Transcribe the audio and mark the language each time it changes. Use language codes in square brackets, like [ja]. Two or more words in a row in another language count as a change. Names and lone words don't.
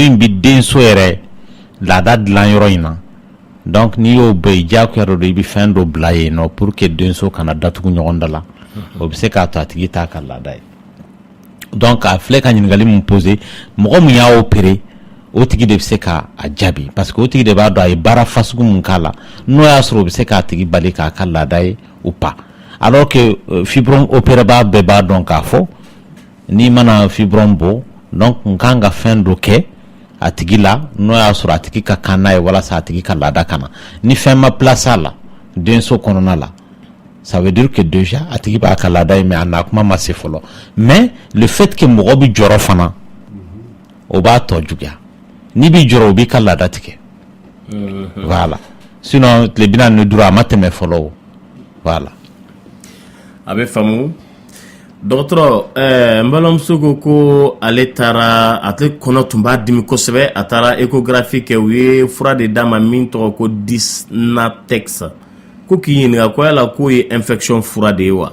[bm] in bɛ denso yɛrɛ laada dilan yɔrɔ in na donc n'i y'o bɛɛ i diyagoya dɔ i bɛ fɛn dɔ bila yen nɔ [fr] pour que [bm] denso kana datugu ɲɔgɔn da la o bɛ se k'a to a tigi t'a ka laada ye donc a filɛ ka ɲininkali mun poser mɔgɔ mun y'a opérer o tigi de bɛ se k'a jaabi [fr] parce que [bm] o tigi de b'a dɔn a ye baara fasugu mun k'a la n'o y'a sɔrɔ o bɛ se k'a tigi bali k'a ka laada ye [fr] ou pas alors que [bm] fibrome opéreba bɛɛ b'a dɔn k'a fɔ n'i mana fibrome bɔ donc n kan ka fɛn dɔ kɛ a tigi la n'o y'a sɔrɔ a tigi ka kan n'a ye walasa a tigi ka laada kana ni fɛn ma place a la denso kɔnɔna la [fr] ça veut dire que déjà [bm] a tigi b'a ka laada ye mais a n'a kuma ma se fɔlɔ [fr] mais le fait que [bm] mɔgɔ bɛ jɔrɔ fana o b'a tɔ juguya n'i b'i jɔrɔ o b'i ka laada tigɛ voilà sinon tile 45 a ma tɛmɛ fɔlɔ o voilà a bɛ faamu dɔgɔtɔrɔ n balimamuso ko ale taara a tɛ kɔnɔ tun b'a dimi kosɛbɛ a taara échographie kɛ u ye fura de d'a ma min tɔgɔ ko Disnatex ko k'i ɲininka ko yala k'o ye infection fura de ye wa